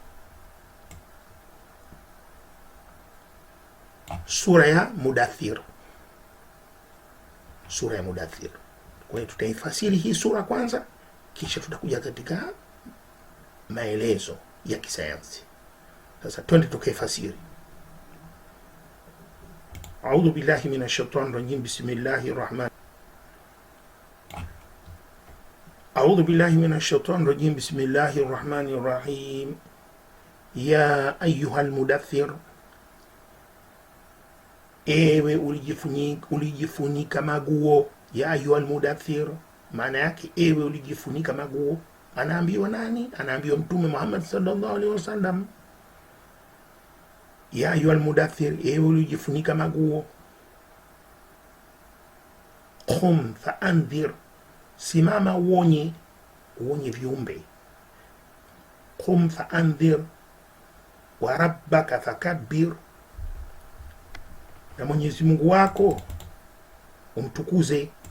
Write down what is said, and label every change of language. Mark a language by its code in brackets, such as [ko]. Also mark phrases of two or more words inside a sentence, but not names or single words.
[sw] Sura ya Mudaththir. sura ya Mudaththir. Kwa hiyo tutaifasiri hii sura kwanza, kisha tutakuja katika maelezo ya kisayansi. Sasa twende tukaifasiri. [ar] أعوذ بالله من الشيطان الرجيم. بسم الله الرحمن أعوذ بالله من الشيطان الرجيم. بسم الله الرحمن الرحيم. يا أيها المدثر, [sw] ewe ulijifunika maguo. [ar] يا أيها المدثر, [sw] maana yake ewe ulijifunika maguo. Anaambiwa nani? Anaambiwa Mtume Muhammad [ar] صلى الله عليه وسلم. يا أيها المدثر, [sw] ewe ulijifunika maguo. [ar] قم فأنذر, [sw] simama uonye viumbe. [ar] قم فأنذر وربك فكبر, [sw] na Mwenyezi Mungu wako umtukuze.